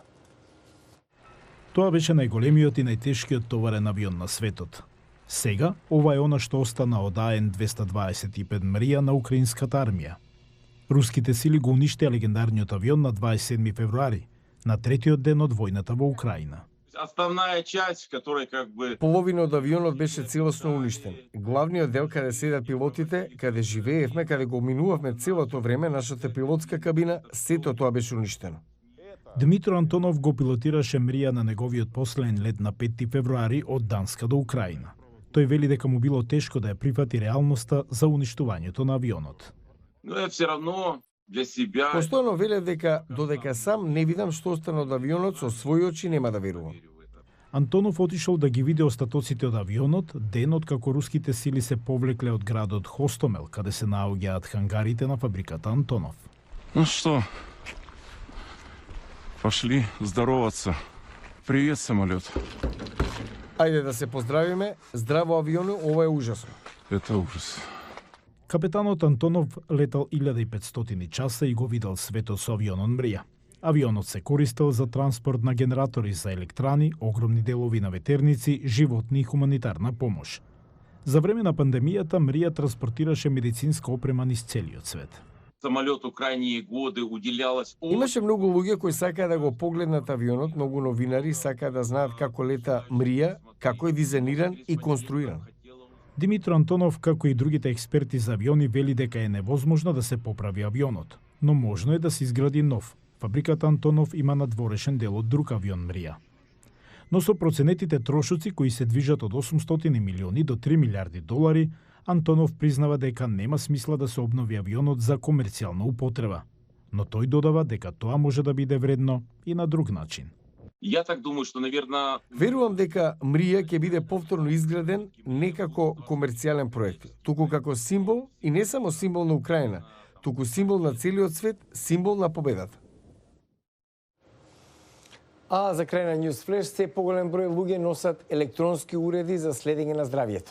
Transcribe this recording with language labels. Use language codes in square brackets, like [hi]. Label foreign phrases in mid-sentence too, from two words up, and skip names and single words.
[mk] Тоа беше најголемиот и најтешкиот товарен авион на светот. Сега, ова е она што остана од АН-225 Мрија на украинската армија. Руските сили го уништија легендарниот авион на 27 февруари, на третиот ден од војната во Украина. [ru] Основная часть, которая как бы... [mk] Половина од авионот беше целосно уништен. Главниот дел каде седат пилотите, каде живеевме, каде го минувавме целото време, нашата пилотска кабина, сето тоа беше уништено. Дмитро Антонов го пилотираше Мрија на неговиот последен лет на 5 февруари од Данска до Украина. Тој вели дека му било тешко да ја прифати реалноста за уништувањето на авионот. [ru] Но е все равно для себя... [mk] Постојано велев дека додека сам не видам што остана од авионот, со своји очи нема да верувам. Антонов отишол да ги види остатоците од авионот денот како руските сили се повлекле од градот Хостомел, каде се наоѓаат хангарите на фабриката Антонов. [ru] Ну что, пошли здороваться. Привет, самолет. [mk] Ајде да се поздравиме. Здраво авиону, ова е ужасно. [ru] Это ужас. [mk] Капетанот Антонов летал 1500 часа и го видел светот со авионот Мрија. Авионот се користел за транспорт на генератори за електрани, огромни делови на ветерници, животни и хуманитарна помош. За време на пандемијата Мрија транспортираше медицинска опрема низ целиот свет. [ru] Самолету крайние годы уделялось... [mk] Имаше многу луѓе кои сакаа да го погледнат авионот, многу новинари сакаа да знаат како лета Мрија, како е дизајниран и конструиран. Димитро Антонов, како и другите експерти за авиони, вели дека е невозможно да се поправи авионот, но можно е да се изгради нов. Фабриката Антонов има надворешен дел од друг авион Мрија. Но со проценетите трошоци кои се движат од 800 милиони до 3 милиарди долари, Антонов признава дека нема смисла да се обнови авионот за комерцијална употреба. Но тој додава дека тоа може да биде вредно и на друг начин. [ru] Я так думаю, что, наверное... [mk] Верувам дека Мрија ќе биде повторно изграден не како комерцијален проект, туку како символ и не само символ на Украина, туку символ на целиот свет, символ на победата. А за крај на News Flash, се поголем број луѓе носат електронски уреди за следење на здравјето.